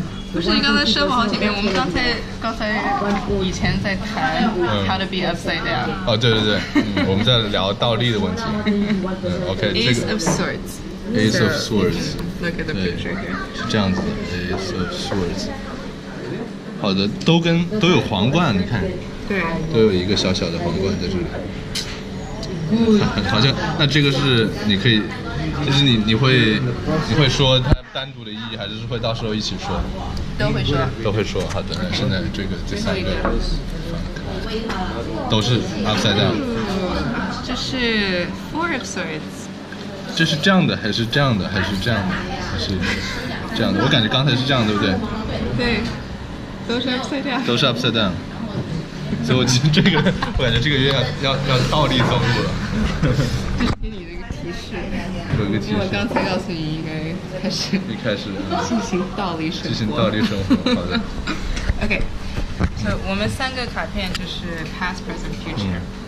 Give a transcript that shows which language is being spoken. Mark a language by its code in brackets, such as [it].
[zh] 不是你刚才说好几遍，我们刚才以前在谈 [en] how to be upside down。 [zh] 哦，对，我们在聊倒立的问题。 OK， 这个 [en] Ace of Swords。 Ace of Swords。 Look at the picture here。 [zh] 是这样子的 Ace of Swords。好的，都有皇冠，你看。对。都有一个小小的皇冠在这里。好像那这个是你可以，就是你会说它单独的意义，还是会到时候一起说？都会说。好的，那现在这3个都是 upside down。这是 Four of Swords。这是这样的，还是这样的，还是这样的，还是这样的？我感觉刚才是这样，对不对？对，都是 upside down。都是 upside down。所以我感觉这个月要倒立走路了。这是给你的一个提示。有一个提示。因为我刚才告诉你应该开始进行倒立生活。好的。 OK， 所以我们3个卡片就是 [en] past, present, future。